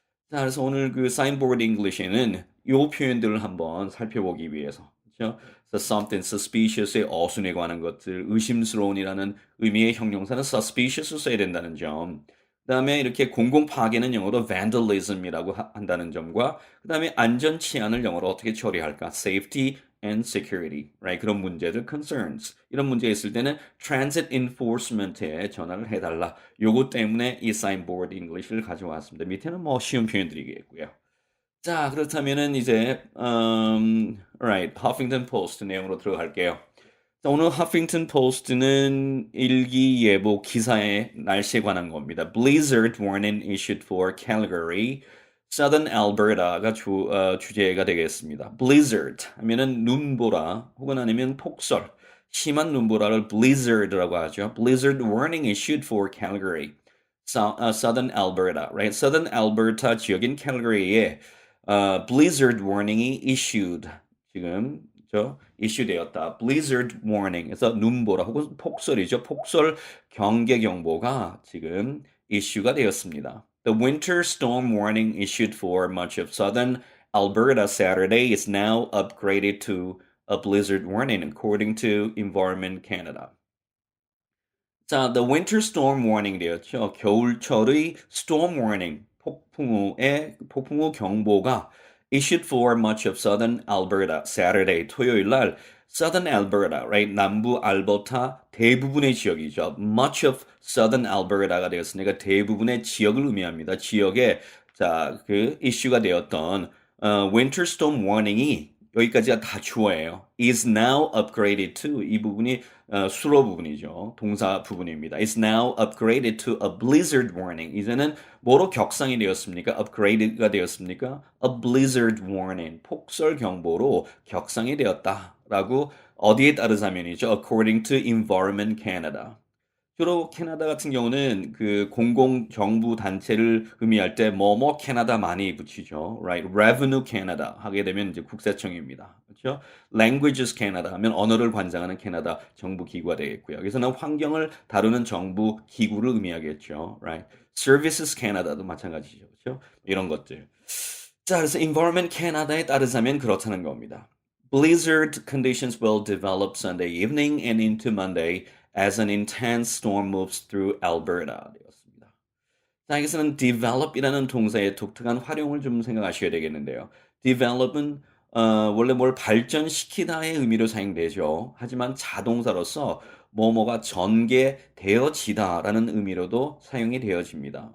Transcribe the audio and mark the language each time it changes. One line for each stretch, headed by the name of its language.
Korean: 자, 그래서 오늘 그 사인보드 잉글리시에는 이 표현들을 한번 살펴보기 위해서 그렇죠? 그래서 something suspicious의 어순에 관한 것들, 의심스러운이라는 의미의 형용사는 suspicious 써야 된다는 점. 그다음에 이렇게 공공 파괴는 영어로 vandalism이라고 한다는 점과 그다음에 안전 치안을 영어로 어떻게 처리할까?
English: safety and security, right?
Korean: 그런 문제들, concerns. 이런 문제가 있을 때는 transit enforcement에 전화를 해달라. 요거 때문에 이 사인보드 잉글리시를 가져왔습니다. 밑에는 뭐 쉬운 표현들이겠고요. 자, 그렇다면은 이제 alright, Huffington Post 내용으로 들어갈게요. 자, 오늘 Huffington Post는 일기예보 기사의 날씨에 관한 겁니다.
English: Blizzard warning issued for Calgary, Southern Alberta가
Korean: 주제가 되겠습니다. Blizzard 하면은 눈보라 혹은 아니면 폭설, 심한 눈보라를 blizzard라고 하죠.
English: Blizzard warning issued for Calgary, Southern Alberta, right?
Korean: Southern Alberta 지역인 캘거리에 blizzard warning이 issued 지금 이슈되었다.
English: blizzard warning.
Korean: 그래서 눈보라 혹은 폭설이죠. 폭설 경계 경보가 지금 이슈가 되었습니다.
English: The winter storm warning issued for much of southern Alberta Saturday is now upgraded to a blizzard warning according to Environment Canada. 자, the winter storm warning
Korean: 되었죠. 겨울철의
English: storm warning,
Korean: 폭풍우 경보가
English: issued for much of southern Alberta Saturday,
Korean: 토요일 날
English: Southern Alberta, right?
Korean: 남부 알버타 대부분의 지역이죠.
English: Much of Southern Alberta
Korean: 가 되었으니까 대부분의 지역을 의미합니다. 지역에 그 이슈가 되었던 winter storm warning이 여기까지가 다 주어예요. is now upgraded to 이 부분이 수로 부분이죠. 동사 부분입니다.
English: is now upgraded to a blizzard warning.
Korean: 이제는 뭐로 격상이 되었습니까? upgrade가 되었습니까?
English: a blizzard warning.
Korean: 폭설 경보로 격상이 되었다라고 어디에 따르자면이죠.
English: according to Environment Canada.
Korean: 주로 캐나다 같은 경우는 그 공공 정부 단체를 의미할 때 뭐뭐 캐나다 많이 붙이죠. Right? Revenue Canada 하게 되면 이제 국세청입니다. 그렇죠? Languages Canada 하면 언어를 관장하는 캐나다 정부 기구가 되겠고요. 여기서는 환경을 다루는 정부 기구를 의미하겠죠. Right? Services Canada도 마찬가지죠. 그렇죠? 이런 것들. 자, 그래서 Environment Canada에 따르자면 그렇다는 겁니다.
English: Blizzard conditions will develop Sunday evening and into Monday as an intense storm moves through Alberta
Korean: 되었습니다. 자, 여기서는 develop이라는 동사의 독특한 활용을 좀 생각하셔야 되겠는데요. develop은 원래 뭘 발전시키다의 의미로 사용되죠. 하지만 자동사로서 뭐뭐가 전개되어지다라는 의미로도 사용이 되어집니다.